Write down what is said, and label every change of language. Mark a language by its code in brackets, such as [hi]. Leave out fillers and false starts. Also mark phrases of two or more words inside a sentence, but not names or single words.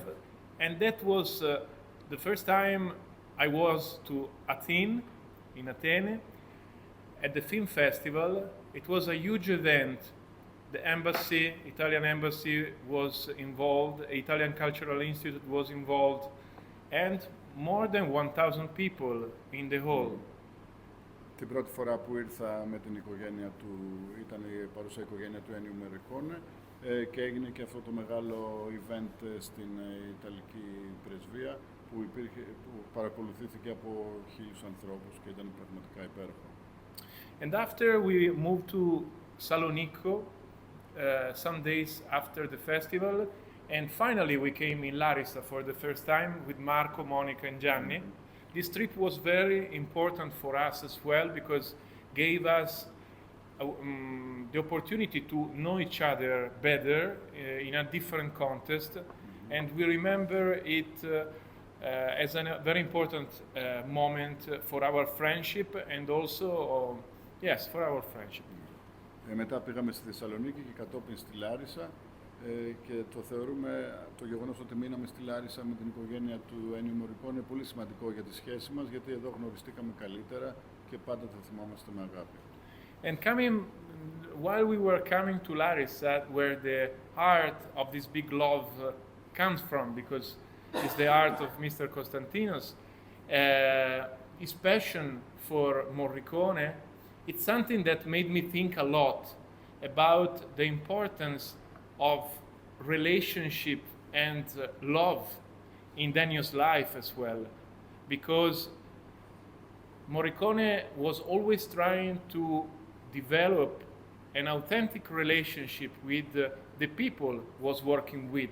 [en] And that was the first time I was to Athens, in Athens, at the film festival. It was a huge event. The embassy, Italian embassy was involved, Italian Cultural Institute was involved, and more than 1,000 people in the hall. [el] Την πρώτη φορά που ήρθα με την οικογένεια του, ήταν η παρούσα οικογένεια του Ennio Morricone, και έγινε και αυτό το μεγάλο event στην Ιταλική πρεσβεία που παρακολουθήθηκε από 1,000 ανθρώπους και ήταν πραγματικά υπέροχο. [en] And after we moved to Salonico, some days after the festival, and finally we came in Larissa for the first time with Marco, Monica and Gianni. This trip was very important for us as well because gave us the opportunity to know each other better in a different context, and we remember it as a very important moment for our friendship and also, yes, for our friendship. [el] Μετά πήγαμε στη Θεσσαλονίκη και κατόπιν στη Λάρισα, και το θεωρούμε το γεγονός ότι μείναμε στη Λάρισα με την οικογένεια του Ennio Morricone πολύ σημαντικό για τη σχέση μας, γιατί εδώ γνωριστήκαμε καλύτερα και πάντα θα θυμάμαστε με αγάπη. [en] And while we were coming to Larissa, where the heart of this big love comes from, because it's the heart of Mr. Konstantinos, his passion for Morricone, it's something that made me think a lot about the importance of relationship and love in Daniel's life as well, because Morricone was always trying to develop an authentic relationship with the people he was working with.